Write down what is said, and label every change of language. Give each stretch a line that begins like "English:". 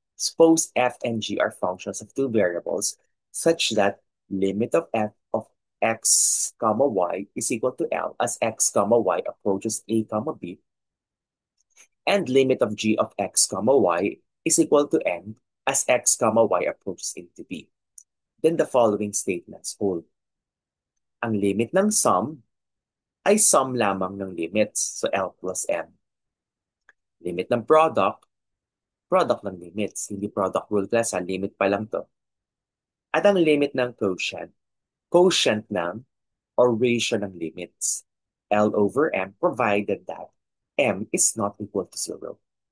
English: Suppose f and g are functions of two variables such that limit of f of x comma y is equal to L as x comma y approaches a comma b, and limit of g of x comma y is equal to n as x comma y approaches a to b. Then the following statements hold.
Filipino: Ang limit ng sum ay sum lamang ng limits.
English: So L plus M.
Filipino: Limit ng product, product ng limits. Hindi product rule class, ha? Limit pa lang to. At ang limit ng quotient, quotient ng or ratio ng limits.
English: L over M provided that M is not equal to 0.